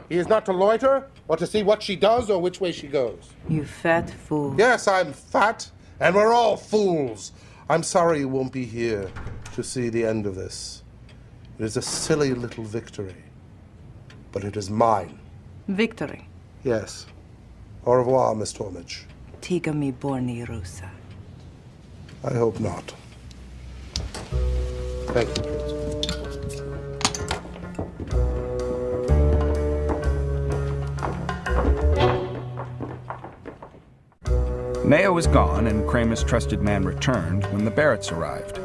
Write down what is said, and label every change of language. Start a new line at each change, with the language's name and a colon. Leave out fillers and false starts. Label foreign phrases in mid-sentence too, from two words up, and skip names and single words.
English: He is not to loiter or to see what she does or which way she goes. You fat fool. Yes, I'm fat, and we're all fools. I'm sorry you won't be here to see the end of this. It is a silly little victory, but it is mine. Victory. Yes.
French: Au revoir, Miss Tormich. Tiga mi borni rusa.
English: I hope not. Thank you, Prince. Neo was gone, and Kramer's trusted man returned when the Barretts arrived.